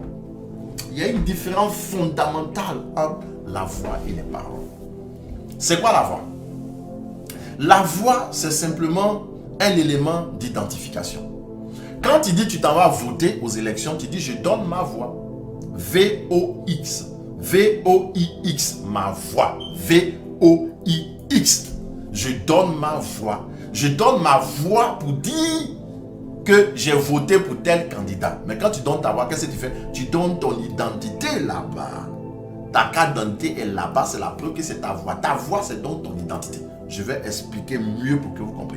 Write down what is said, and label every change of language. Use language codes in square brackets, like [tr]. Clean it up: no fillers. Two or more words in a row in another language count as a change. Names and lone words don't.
[fr] Il y a une différence fondamentale entre la voix et les paroles. C'est quoi la voix? La voix, c'est simplement un élément d'identification. Quand tu dis tu t'en vas voter aux élections, tu dis je donne ma voix. V-O-X. V-O-I-X. Ma voix. V-O-I-X. Je donne ma voix. Je donne ma voix pour dire que j'ai voté pour tel candidat. Mais quand tu donnes ta voix, qu'est-ce que tu fais? Tu donnes ton identité là-bas. Ta carte d'identité est là-bas, c'est la preuve que c'est ta voix. Ta voix, c'est donc ton identité. Je vais expliquer mieux pour que vous compreniez.